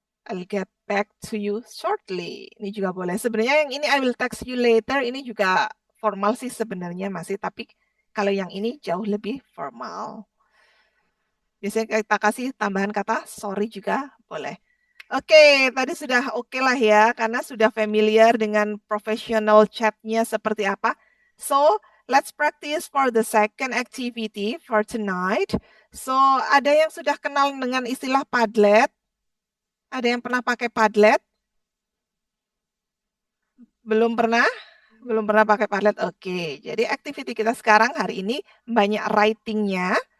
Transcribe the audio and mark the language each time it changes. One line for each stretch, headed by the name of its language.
English: I'll get back to you shortly.
Indonesian: Ini juga boleh. Sebenarnya yang ini
English: I will text you later
Indonesian: ini juga formal sih sebenarnya masih. Tapi kalau yang ini jauh lebih formal. Biasanya kita kasih tambahan kata sorry juga boleh. Oke, tadi sudah oke lah ya, karena sudah familiar dengan professional chatnya seperti apa.
English: So, let's practice for the second activity for tonight.
Indonesian: So, ada yang sudah kenal dengan istilah Padlet? Ada yang pernah pakai Padlet? Belum pernah? Belum pernah pakai Padlet? Oke, jadi activity kita sekarang hari ini banyak writing-nya.